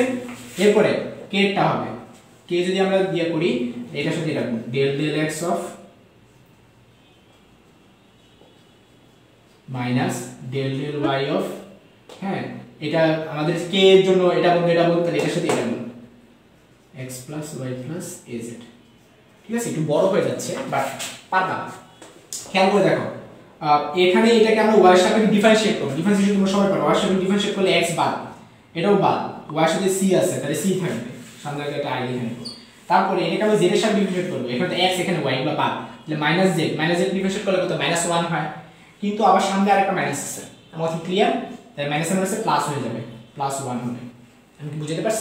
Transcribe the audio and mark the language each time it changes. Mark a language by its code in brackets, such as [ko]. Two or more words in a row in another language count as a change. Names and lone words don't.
[bn] এরপরে k টা হবে k যদি আমরা দিয়ে করি এটার সাথে এটা [en] del del x [bn] অফ মাইনাস [en] del del y [bn] অফ, হ্যাঁ এটা আমাদের k এর জন্য এটা বলতে তাহলে এটার সাথে এটা বলবো [en] x plus y plus az, [bn] ঠিক আছে। একটু বড় হয়ে যাচ্ছে বাট পারবা, খেয়াল করে দেখো এখানে এটাকে আমরা y এর সাপেক্ষে ডিফারেন্সিয়েট করব, ডিফারেন্সিয়েশন তোমরা সবাই পারো, y এর সাপেক্ষে ডিফারেন্সিয়েট করলে x বাদ, এটাও বাদ, y এর সাথে c আছে তাহলে c থাকবে, সামনে একটা i লিখে নেব। তারপরে এটাকে আমরা z এর সাথে ডিফারেন্সিয়েট করব, এখানে x এখানে y এগুলো বাদ, তাহলে -z ডিফারেন্সিয়েট করলে কত -1 হয়, কিন্তু আবার সামনে আরেকটা মাইনাস আছে, আমার কি ক্লিয়ার, তাহলে মাইনাস এর সাথে প্লাস হয়ে যাবে, +1 হবে, আমি কি বুঝাতে পারছি?